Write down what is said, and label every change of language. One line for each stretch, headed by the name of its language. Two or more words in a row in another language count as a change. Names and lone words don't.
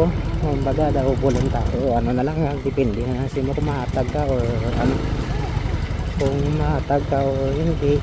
Hiligaynon: Kumbaga daw voluntary o ano na lang, depende na sa mo kung mahatag ka or ano. Kung mahatag ka o hindi.